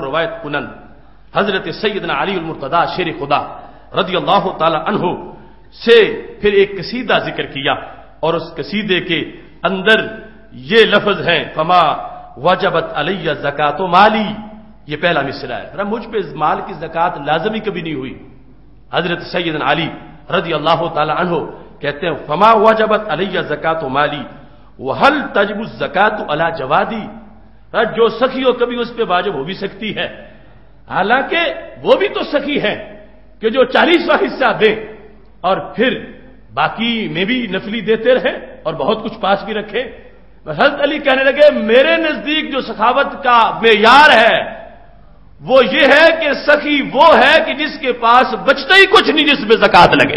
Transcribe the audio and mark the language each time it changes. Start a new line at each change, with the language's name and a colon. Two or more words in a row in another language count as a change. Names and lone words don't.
Urdu: روایت کنن حضرت سیدنا علی المرتضی شیر خدا
Arabic: رضی اللہ تعالیٰ عنہ
Urdu: سے پھر ایک قصیدہ ذکر کیا، اور اس قصیدے کے اندر یہ لفظ ہیں
Arabic: فما وجبت علی زکات مالی،
Urdu: یہ پہلا مصرع ہے، مجھ پہ مال کی زکات لازمی کبھی نہیں ہوئی۔ حضرت سیدنا علی
Arabic: رضی اللہ تعالیٰ عنہ
Urdu: کہتے ہیں
Arabic: فما وجبت علی زکات مالی وَهَلْ تَجِبُ الزَّكَاةُ عَلَى جَوَادِي،
Urdu: جو سخی ہو کبھی اس پہ واجب ہو بھی سکتی ہے، حالانکہ وہ بھی تو سخی ہے کہ جو 40واں حصہ دیں اور پھر باقی میں بھی نفلی دیتے رہیں اور بہت کچھ پاس بھی رکھیں۔ حضرت علی کہنے لگے میرے نزدیک جو سخاوت کا معیار ہے وہ یہ ہے کہ سخی وہ ہے کہ جس کے پاس بچتا ہی کچھ نہیں جس پہ زکات لگے۔